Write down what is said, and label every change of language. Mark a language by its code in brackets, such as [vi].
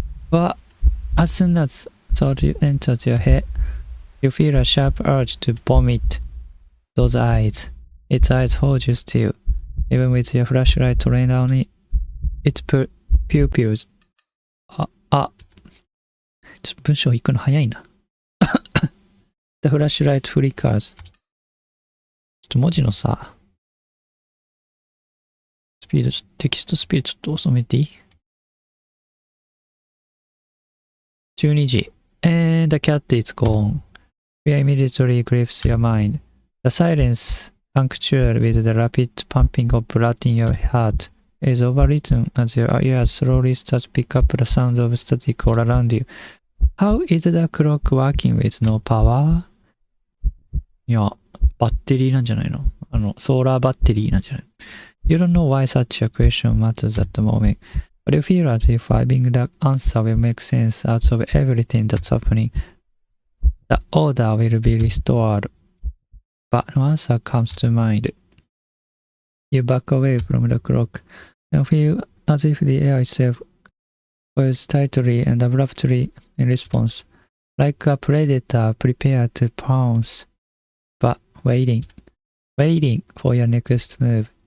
[en] But as soon as thought enters your head, you feel a sharp urge to vomit. Those eyes. Its eyes hold you still, even with your flashlight trained on its pupils. [ja] ちょっと文章行くの早いな。 [en] The flashlight flickers. [ja] ちょっと文字のさ、スピード、テキストスピードちょっと遅めていい？ 12時。 [en] And the cat is gone. Fear immediately grips your mind. The silence, punctured with the rapid pumping of blood in your heart, is overwritten as your ears slowly start to pick up the sound of static all around you. How is the clock working with no power? [ja] いや、バッテリーなんじゃないの？ソーラーバッテリーなんじゃない？ [en] You don't know why such a question matters at the moment, but you feel as if finding the answer will make sense out of everything that's happening. The order will be restored, but no answer comes to mind. You back away from the clock and feel as if the air itself was tightly and abruptly in response, like a predator prepared to pounce, but waiting for your next move.